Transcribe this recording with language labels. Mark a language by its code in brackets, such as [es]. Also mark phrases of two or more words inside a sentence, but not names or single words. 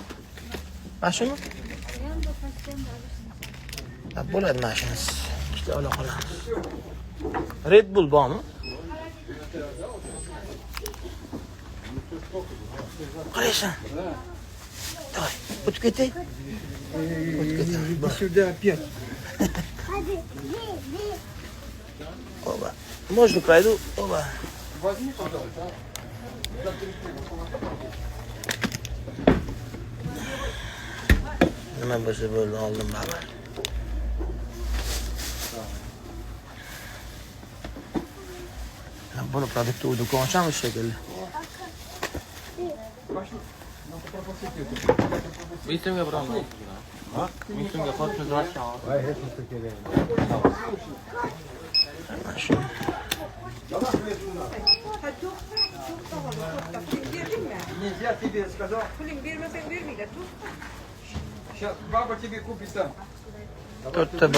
[uz] Mana shuni? Bo'ladi mana shunisi. Ikkita ola qolamiz. Red Bull bormi? Qaraysan. Давай, o'tib ketay. [ru] Сюда опять. Оба. Можно пройду? Оба. Возьми, пожалуйста. [uz] Nima bo'lsa bo'ldi, oldim baba. Buni produktni do'kon ochamiz shekilli. Bitimga buraman. Ha? Bitimga qotib turasham. Voy, hech narsa kerak emas. Mana shu. Puling berding mi? [ru] Нельзя тебе сказал. [uz] Puling bermasang bermaydi. Tut. [ru] Сейчас баба тебе купит там. 4-1.